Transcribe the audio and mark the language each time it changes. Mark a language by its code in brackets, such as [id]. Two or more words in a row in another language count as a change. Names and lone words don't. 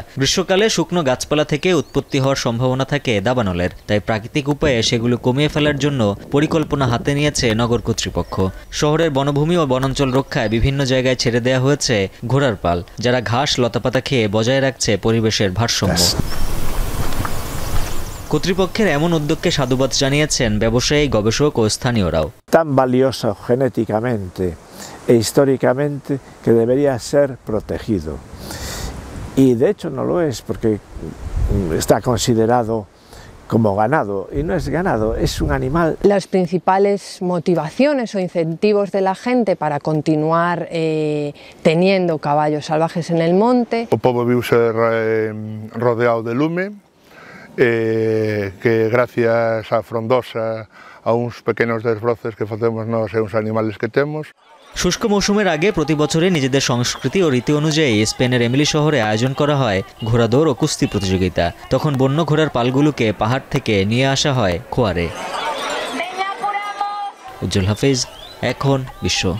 [bn] গ্রীষ্মকালে শুকনো গাছপালা থেকে উৎপত্তি হওয়ার সম্ভাবনা থাকে দাবানলের, তাই প্রাকৃতিক উপায়ে সেগুলো কমিয়ে ফেলার জন্য পরিকল্পনা হাতে নিয়েছে নগর কর্তৃপক্ষ। শহরের বনভূমি ও বনাঞ্চল রক্ষায় বিভিন্ন জায়গায় ছেড়ে দেওয়া হয়েছে ঘোড়ার পাল, যারা ঘাস লতাপাতা খেয়ে বজায় রাখছে পরিবেশের ভারসাম্য। কর্তৃপক্ষের এমন উদ্যোগকে সাধুবাদ জানিয়েছেন ব্যবসায়ী, গবেষক ও স্থানীয়রাও। [es] Tan valioso genéticamente e históricamente que debería ser protegido. Y de hecho no lo es porque está considerado como ganado, y no es ganado, es un animal. Las principales motivaciones o incentivos de la gente para continuar teniendo caballos salvajes en el monte. [gl] O pobo viuse rodeado de lume, que gracias á frondosa, a uns pequenos desbroces que facemos nós e uns animales que temos. [bn] শুষ্ক মৌসুমের আগে প্রতি বছরে নিজেদের সংস্কৃতি ও রীতি অনুযায়ী স্পেনের এমিলি শহরে আয়োজন করা হয় ঘোড়াদৌড় ও কুস্তি প্রতিযোগিতা। তখন বন্য ঘোড়ার পালগুলোকে পাহাড় থেকে নিয়ে আসা হয় খোয়ারে। উজ্জ্বল হাফিজ, এখন বিশ্ব।